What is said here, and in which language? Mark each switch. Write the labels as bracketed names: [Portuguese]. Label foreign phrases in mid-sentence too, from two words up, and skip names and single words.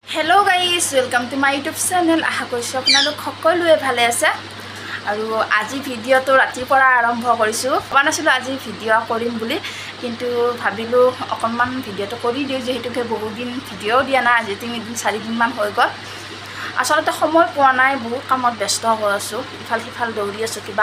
[English] hello guys welcome to my YouTube channel [Assamese] आशा কৰিছো আপোনালোক সকলোৱে ভালে আছে আৰু আজি ভিডিওটো ৰাতিৰ পৰা আৰম্ভ কৰিছো কোৱা নাছিলো আজি ভিডিও কৰিম বুলি কিন্তু ভাবিলো অকনমান ভিডিওটো কৰি দিও যেহেতুকে বহুত দিন ভিডিও দিয়া না আজি 3 দিন 4 দিন মান হৈ গল আসলতে সময় পোৱা নাই বহুত কামত ব্যস্ত হৈ আছো ইফাল সিফাল দৌৰি আছো কিবা